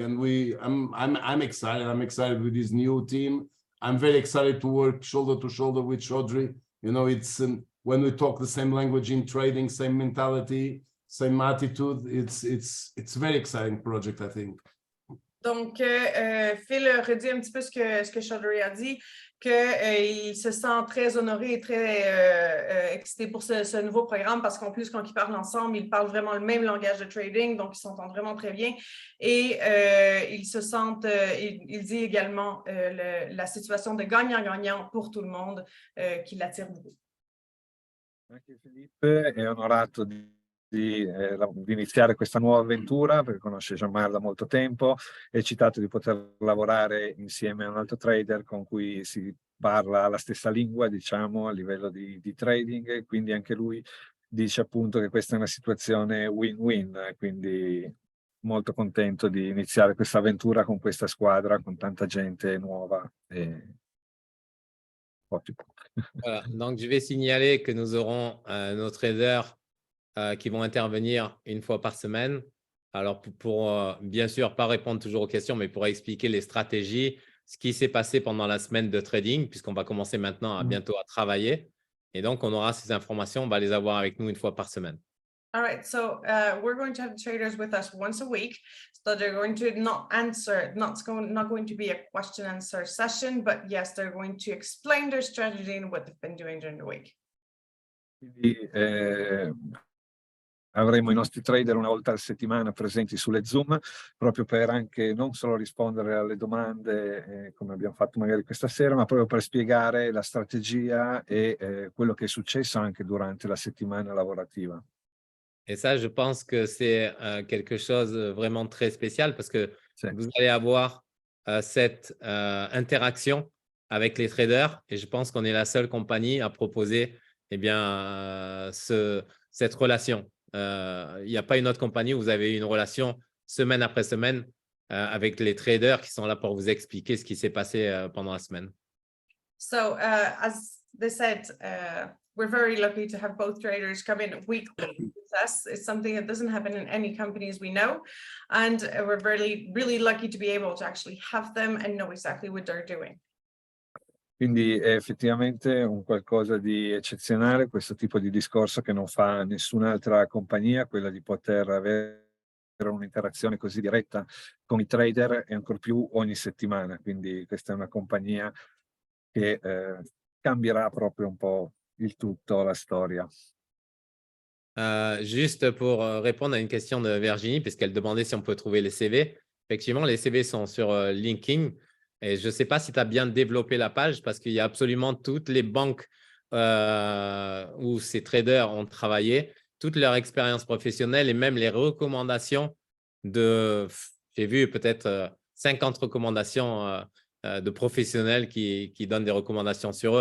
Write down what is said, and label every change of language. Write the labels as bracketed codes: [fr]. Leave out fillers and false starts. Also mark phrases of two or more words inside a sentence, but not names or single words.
[en] And I'm excited. I'm excited with this new team. I'm very excited to work shoulder to shoulder with Chaudhary. You know, it's when we talk the same language in trading, same mentality, same attitude. It's a very exciting project, I think. [fr] Donc, Phil redit un petit peu ce que Chaudhry a dit, qu'il se sent très honoré et très excité pour ce nouveau programme parce qu'en plus, quand ils parlent ensemble, ils parlent vraiment le même langage de trading, donc ils s'entendent vraiment très bien. Et ils se sentent, il dit également la situation de gagnant-gagnant pour tout le monde qui l'attire beaucoup. [it] Anche Filippo è onorato di iniziare questa nuova avventura perché conosce Jean-Marc da molto tempo, è eccitato di poter lavorare insieme a un altro trader con cui si parla la stessa lingua, diciamo, a livello di trading, quindi anche lui dice appunto che questa è una situazione win-win, quindi molto contento di iniziare questa avventura con questa squadra, con tanta gente nuova. [fr] Voilà. Donc, je vais signaler que nous aurons nos traders qui vont intervenir une fois par semaine. Alors, pour bien sûr, pas répondre toujours aux questions, mais pour expliquer les stratégies, ce qui s'est passé pendant la semaine de trading, puisqu'on va commencer maintenant bientôt à travailler. Et donc, on aura ces informations, on va les avoir avec nous une fois par semaine. [en] All right, so we're going to have traders with us once a week. So they're going to not going to be a question and answer session, but yes, they're going to explain their strategy and what they've been doing during the week. [it] Quindi, avremo i nostri trader una volta a settimana presenti sulle Zoom, proprio per anche non solo rispondere alle domande come abbiamo fatto magari questa sera, ma proprio per spiegare la strategia e quello che è successo anche durante la settimana lavorativa. [fr] Et ça, je pense que c'est quelque chose vraiment très spécial parce que vous allez avoir cette interaction avec les traders et je pense qu'on est la seule compagnie à proposer cette relation. Il n'y a pas une autre compagnie où vous avez une relation semaine après semaine avec les traders qui sont là pour vous expliquer ce qui s'est passé pendant la semaine. [en] So, as they said, we're very lucky to have both traders come in weekly with us. It's something that doesn't happen in any companies we know. And we're really lucky to be able to actually have them and know exactly what they're doing. [it] Quindi è effettivamente un qualcosa di eccezionale questo tipo di discorso che non fa nessun'altra compagnia, quella di poter avere un'interazione così diretta con i trader e ancor più ogni settimana. Quindi questa è una compagnia che cambierà proprio un po' il tutto, la storia. [fr] Juste pour répondre à une question de Virginie, puisqu'elle demandait si on peut trouver les CV. Effectivement, les CV sont sur LinkedIn. Et je ne sais pas si tu as bien développé la page parce qu'il y a absolument toutes les banques où ces traders ont travaillé, toute leur expérience professionnelle et même les recommandations j'ai vu peut-être 50 recommandations de professionnels qui donnent des recommandations sur eux.